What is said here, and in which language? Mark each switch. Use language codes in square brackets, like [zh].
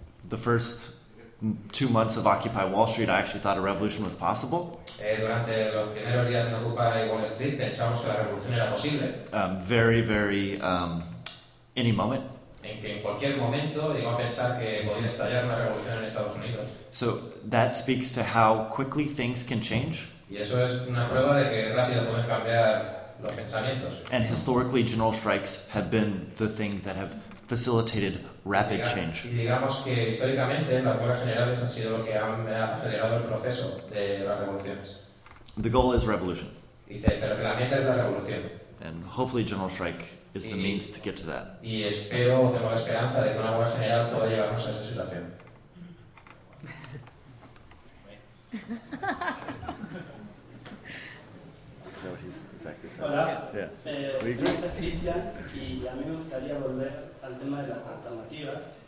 [en] The first 2 months of Occupy Wall Street, I actually thought a revolution was possible. [es] Durante los primeros días en Occupy Wall Street, pensamos que la revolución era posible. [en] Any moment. [es] En cualquier momento, llegó a pensar que podía estallar una revolución en Estados Unidos. [en] So that speaks to how quickly things can change. [es] Y eso es una prueba de que rápido pueden cambiar los pensamientos. [en] And historically, general strikes have been the thing that have facilitated rapid change. [es] Y digamos que históricamente las huelgas generales han sido lo que han acelerado el proceso de las revoluciones. [en] The goal is revolution. [es] Dice, pero la meta es la revolución. [en] And hopefully, general strike is the means to get to that. [es] Y espero, tengo la esperanza de que una huelga general pueda llevarnos a esa situación. Hola, y a mí me gustaría volver al tema de las alternativas.